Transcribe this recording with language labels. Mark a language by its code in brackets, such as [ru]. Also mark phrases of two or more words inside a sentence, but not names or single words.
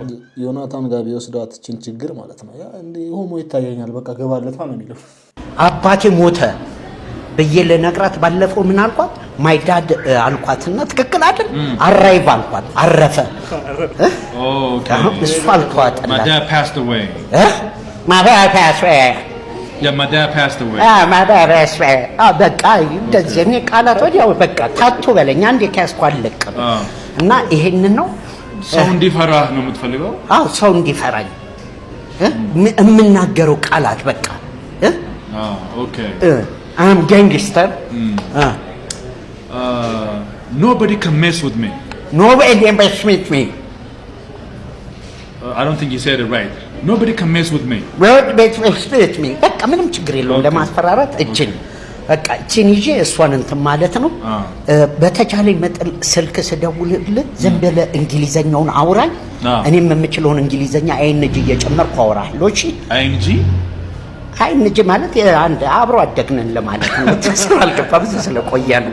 [am] ዮናታን ጋር ቢወስዷት እቺን ችግር ማለት ነው ያ እንደ ሆሞ ይታየኛል። በቃ ገባለታ ነው የሚለው። አባቴ ሞተ ብዬ ለነግራት ባለፈው ምን አልኳት? [en] My dad [am] አልኳትና ትክክል አይደል? አራይቭ አልኳት። አረፈ። ኦኬ እሱ አልኳት። [en] My dad passed away. My dad passed away. Yeah, my dad passed away. My dad passed away. [am] በቃ እንደዚህ እኔ ቃላት ወዲያው በቃ ታቱ በለኝ አንዴ ከያዝኩ አልለቅም። እና ይሄንን ነው ሰው እንዲፈራህ ነው የምትፈልገው? አዎ ሰው እንዲፈራኝ የምናገረው ቃላት በቃ ኦኬ [en] I'm gangster. Nobody can mess with me. Nobody can mess with me. I don't think you said it right. Nobody can mess with me. Nobody can mess with me. [am] በቃ ምንም ችግር የለውም ለማስፈራራት እችን በቃ እችን ይዤ እሷን እንትን ማለት ነው። በተቻለኝ መጠን ስልክ ስደውልልህ ዝም ብለህ እንግሊዘኛውን አውራኝ። እኔም የምችለውን እንግሊዘኛ አይንጂ እየጨመርኩ አወራለሁ። እሺ አይንጂ አይንጂ ማለት አንድ አብሮ አደግነን ለማለት ነው። ተስፋልከፋ ብዙ ስለቆየ ነው።